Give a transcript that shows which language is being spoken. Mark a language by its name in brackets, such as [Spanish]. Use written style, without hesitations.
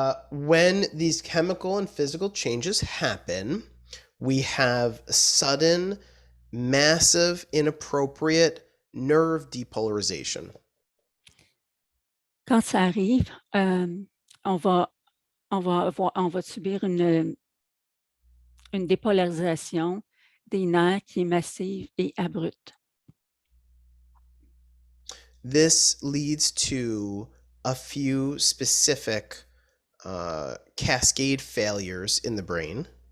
[English] When these chemical and physical changes happen, we have sudden, massive, inappropriate nerve depolarization. [French] Quand ça arrive, on va subir une dépolarisation des nerfs qui est massive et abrupte. [English] This leads to a few specific cascade failures in the brain.